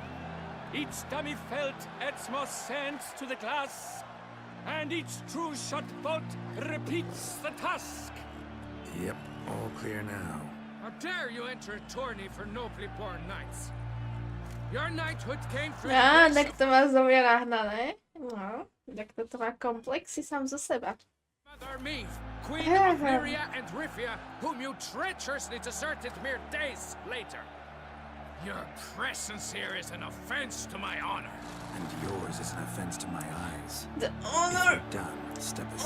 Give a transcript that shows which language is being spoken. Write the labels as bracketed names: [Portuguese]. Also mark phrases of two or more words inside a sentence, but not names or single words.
[English] Each dummy felt adds more sand to the glass, and each true shot bolt repeats the task. Yep, all clear now. How dare you enter a tourney for nobly born knights? Your knighthood came through. [Slovak] Á, tak to má zo mňa nahnané. No, tak toto má komplexy sám zo seba. [English] Mother Meath, Queen of Lyria and Rifia, whom you treacherously deserted mere days later. Your presence here is an offense to my honor. And yours is an offense to my eyes. The If honor! you're done, step aside,